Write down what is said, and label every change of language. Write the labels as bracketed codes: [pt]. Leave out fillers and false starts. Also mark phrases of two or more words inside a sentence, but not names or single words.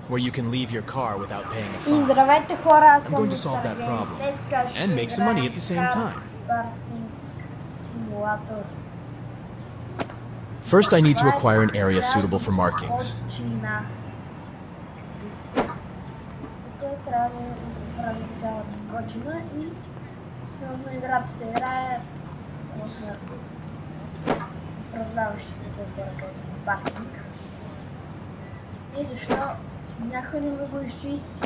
[en] where you can leave your car without paying a [bg] И [en] fine. [bg] здравейте хора, аз [en] I'm [bg] съм [en] going to solve that [bg] Мистер [en] problem [bg] Геймс. Днеска ще [en] and make some money at the same [bg] играем [en] time. [bg] паркинг симулатор. [en] First, I need to acquire an area suitable for markings. [bg] Тук трябва да направим цялата година и основно играта се играе относно управляващите на паркинг. И защо някой не го изчисти?